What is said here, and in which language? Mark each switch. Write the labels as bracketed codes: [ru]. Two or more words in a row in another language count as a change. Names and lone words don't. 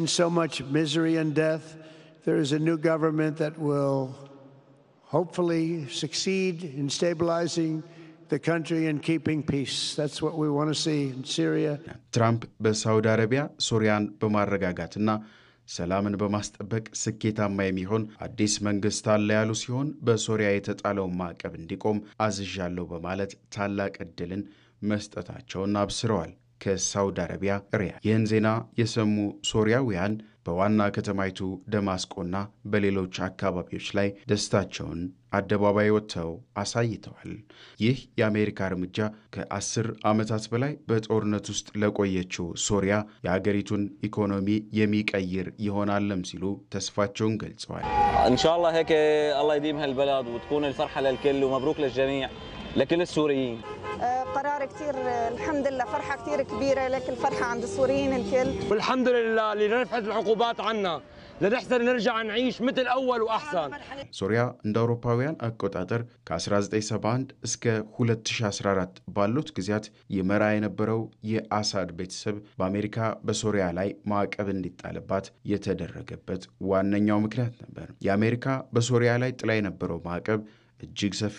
[en] so much misery and death, there is a new government that will hopefully succeed in stabilizing the country and keeping peace. That's what we want to see in Syria. [am] ትራምፕ በሳውዲ አረቢያ ሶሪያን በማረጋጋትና ሰላምን በማስጠበቅ ስኬታማ የሚሆን አዲስ መንግስት አለ ያሉ ሲሆን በሶሪያ የተጣለውን ማዕቀብ እንዲቆም አዝዣለሁ በማለት ታላቅ ዕድልን መስጠታቸውን አብስረዋል። ከሳውዲ አረቢያ ሪያድ ይህን ዜና የሰሙ ሶሪያውያን በዋና ከተማይቱ ደማስቆና በሌሎች አካባቢዎች ላይ ደስታቸውን አደባባይ ወጥተው አሳይተዋል። ይህ የአሜሪካ እርምጃ ከ10 ዓመታት በላይ በጦርነት ውስጥ ለቆየችው ሶሪያ የሀገሪቱን ኢኮኖሚ የሚቀይር ይሆናልም ሲሉ ተስፋቸውን ገልጸዋል። [ar] ኢንሻአላህ هيك الله يديم هالبلد وتكون الفرحه للكل ومبروك للجميع لكل السوريين. قرار كثير الحمد لله فرحة كثير كبيرة لك الفرحة عند السوريين الكل. والحمد لله اللي رفعت العقوبات عنا لنحسن نرجع نعيش مثل أول وأحسن. [am] ሶሪያ እንደ አውሮፓውያን አቆጣጠር ከ1971 እስከ 2014 ባሉት ጊዜያት ይመራ የነበረው የአሳድ ቤተሰብ በአሜሪካ በሶሪያ ላይ ማዕቀብ እንዲጣልባት የተደረገበት ዋነኛው ምክንያት ነበር። የአሜሪካ በሶሪያ ላይ ጥላ የነበረው ማዕቀብ እጅግ ሰፊ